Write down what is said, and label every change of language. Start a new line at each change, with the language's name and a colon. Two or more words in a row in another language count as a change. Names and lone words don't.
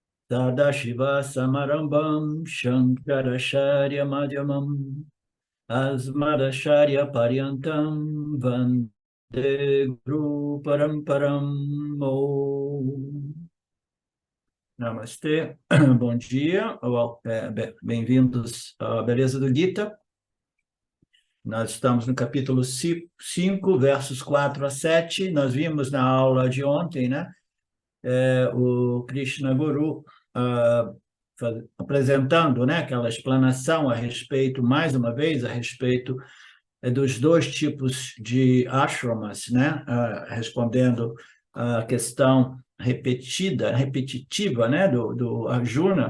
Sanskrit: সদাশিব সমারম্ভাং শঙ্করাচার্য মধ্যমাং অস্মদাচার্য পর্যন্তাং বন্দে গুরু পরম্পরাং ওঁ.
Portuguese: Namastê, bom dia, bem-vindos à Beleza do Gita. Nós estamos no capítulo 5, versos 4 a 7. Nós vimos na aula de ontem, né? O Krishna Guru apresentando, né, aquela explanação a respeito, mais uma vez, a respeito dos dois tipos de ashramas, né, respondendo a questão repetitiva, né, do Arjuna.